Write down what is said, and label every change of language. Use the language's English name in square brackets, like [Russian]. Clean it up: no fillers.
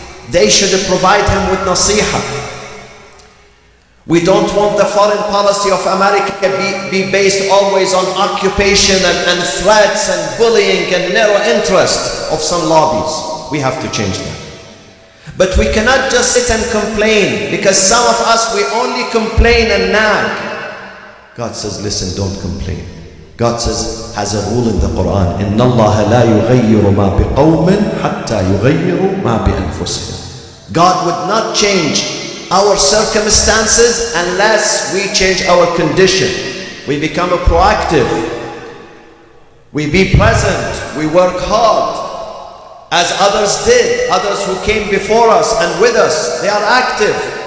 [English] They should provide him with nasiha. We don't want the foreign policy of America be based always on occupation and threats and bullying and narrow interest of some lobbies. We have to change that. But we cannot just sit and complain, because some of us, we only complain and nag. God says, listen, don't complain. God says, has a rule in the Quran, [Arabic] إِنَّ اللَّهَ لَا يُغَيِّرُ مَا بِقَوْمٍ حَتَّى يُغَيِّرُوا مَا بِأَنفُسِهِمْ. [English] God would not change our circumstances unless we change our condition. We become proactive. We be present. We work hard, as others did. Others who came before us and with us, they are active.